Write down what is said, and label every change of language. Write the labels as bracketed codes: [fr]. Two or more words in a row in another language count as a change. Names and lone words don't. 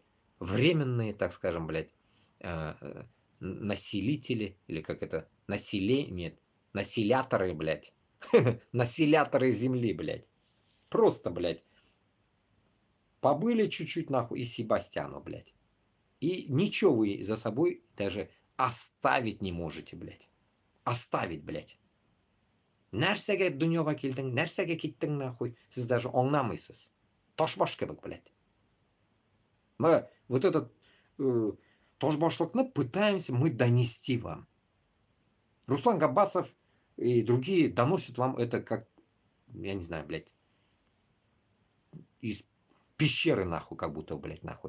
[ru] Временные, так скажем, блядь, населители, или как это, население, населяторы, блядь. Населяторы земли, блядь. Просто, блядь, побыли чуть-чуть, нахуй, и Себастьяну, блядь. И ничего вы за собой даже оставить не можете, блядь. Оставить, блядь. [tt] Нәрсәгә дөньяга килдең, нәрсәгә киттең нахуй. Сез даже аңламыйсыз. Ташбаш кебек, [ru] блядь. Мы вот этот тошбашлыкны пытаемся мы донести вам. Руслан Габасов и другие доносят вам это как, я не знаю, блядь, из пещеры нахуй, как будто, блядь, нахуй.